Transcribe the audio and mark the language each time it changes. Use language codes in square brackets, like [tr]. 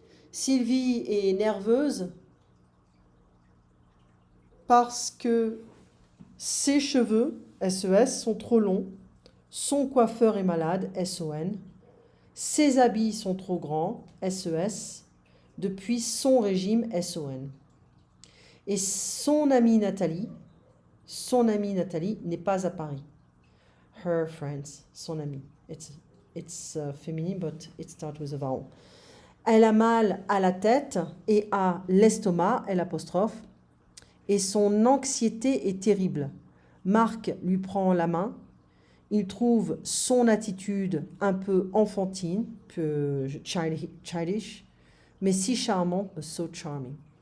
[fr] Sylvie est nerveuse parce que ses cheveux, S-E-S, sont trop longs, son coiffeur est malade, S-O-N, ses habits sont trop grands, S-E-S, depuis son régime, S-O-N. Et son amie Nathalie n'est pas à Paris. [en] Her friends, son amie. It's feminine, but it starts with a vowel. [fr] Elle a mal à la tête et à l'estomac, l'apostrophe, et son anxiété est terrible. Marc lui prend la main. Il trouve son attitude un peu enfantine, [en] peu childish, [fr] mais si charmante, [en] so charming.